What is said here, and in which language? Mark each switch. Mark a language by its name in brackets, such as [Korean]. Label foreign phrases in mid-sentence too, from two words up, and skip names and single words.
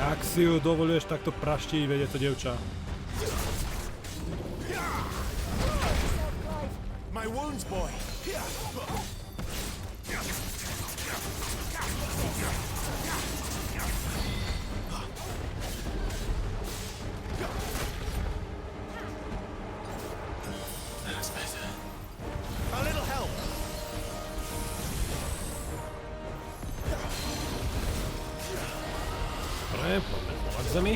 [Slovak] si ju dovoluješ takto praštiť, vedie to dievča. [English] My wounds, boy. That's better. A little help. [Slovak] Dobre, poďme k zemi.